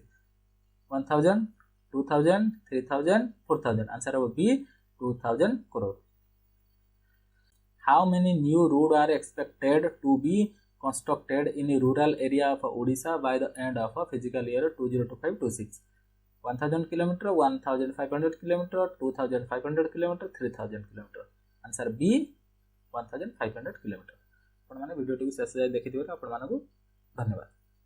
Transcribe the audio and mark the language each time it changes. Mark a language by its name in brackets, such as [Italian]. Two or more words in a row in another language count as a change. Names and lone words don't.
[English] 1,000, 2,000, 3,000, 4,000. Answer of B, 2,000 crore. How many new roads are expected to be constructed in a rural area of Odisha by the end of fiscal year 2025-26? 1,000 km, 1,500 km, 2,500 km, 3,000 km. Answer B, 1,500 km. [Odia] ଆପଣ ମାନେ ଭିଡିଓ ଟି ଶେଷ ଯାଏ ଦେଖି ଦିବ ଆପଣ ମାନଙ୍କୁ ଧନ୍ୟବାଦ।